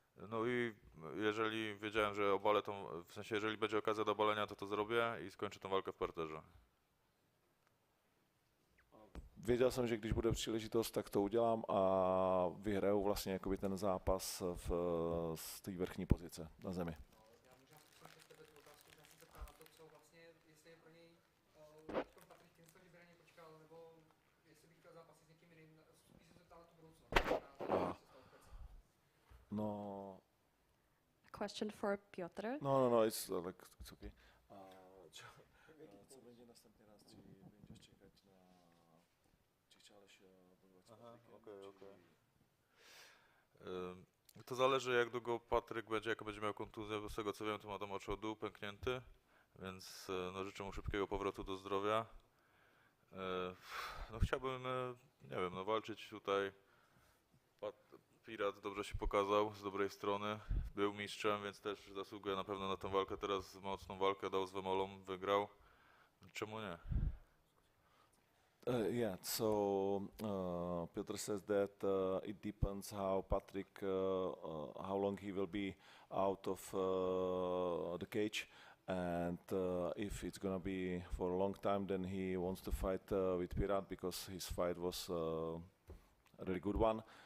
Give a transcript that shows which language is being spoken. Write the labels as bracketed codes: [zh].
[pl] No i jeżeli wiedziałem, że obalę tą, w sensie jeżeli będzie okazja do obalenia, to zrobię i skończę tą walkę w parterze. [cs] Věděl jsem, že když bude příležitost, tak to udělám a vyhraju vlastně jakoby ten zápas z té vrchní pozice na zemi. No. [en] Question for Piotr. No, it's okay. [pl] Co będzie następny raz, czy będziesz czekać na, czy chciałeś bojovat z Patrykiem? [en] Okay. [pl] To zależy, jak długo Patryk będzie, jak będzie miał kontuzję, bo z tego co wiem, to ma tam oczodu pęknięty, więc no, życzę mu szybkiego powrotu do zdrowia. No chciałbym, nie wiem, no walczyć tutaj. Pirat dobrze się pokazał z dobrej strony, był mistrzem, więc też zasługuje na pewno na tę walkę. Teraz mocną walkę dał z Wemolą, wygrał. Czemu nie? [en] Yeah, so Piotr says that it depends how Patrick, how long he will be out of the cage, and if it's gonna be for a long time, then he wants to fight with Pirat because his fight was a really good one.